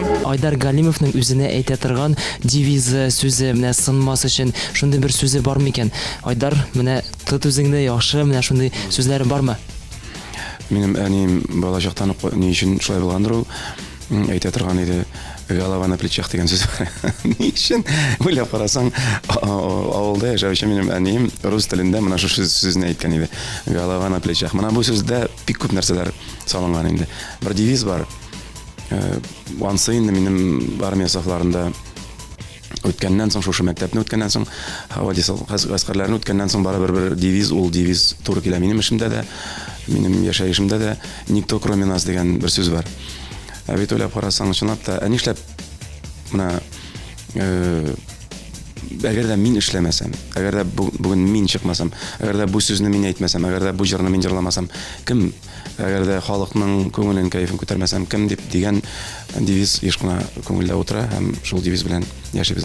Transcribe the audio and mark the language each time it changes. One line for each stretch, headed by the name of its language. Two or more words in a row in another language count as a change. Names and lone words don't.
Tatar: Айдар Галимовның үзенә әйтә торган девизы, сүзе, менә сынмас өчен шундый бер сүзе бармы икән? Айдар, менә тот үзеңне яхшы, менә шундый сүзләре бармы? Минем әнием балачактан ук ни өчен шулай булгандыр ул, әйтә торган иде.
Russian: Голова на плечах
Tatar: дигән сүз бар. Ни өчен? Уйлап карасаң, авылда яшәүче минем әнием рус телендә менә шу сүзне әйткән иде.
Russian: Голова на плечах.
Tatar: Менә бу сүздә бик күп нәрсәләр салынган инде. Бер девиз бар. Ансы инде минем армия сафларында үткәннән соң, шушы мәктәпне үткәннән соң, хавадис гаскәрләрне үткәннән соң барыбер бер девиз, ул девиз туры килә минем эшемдә дә, минем яшәешемдә дә
Russian: никто кроме нас
Tatar: дигән бер сүз бар. Бит уйлап карасаң, чынлап та, нишләп менә әгәр дә мин эшләмәсәм, әгәр дә бүген мин чыкмасам, әгәр дә бу сүзне мин әйтмәсәм, әгәр дә бу җырны мин җырламасам, кем, әгәр дә халыкның күңелен, кайфын күтәрмәсәм, кем дип дигән девиз еш кына күңелдә утыра һәм шул девиз белән яшибез.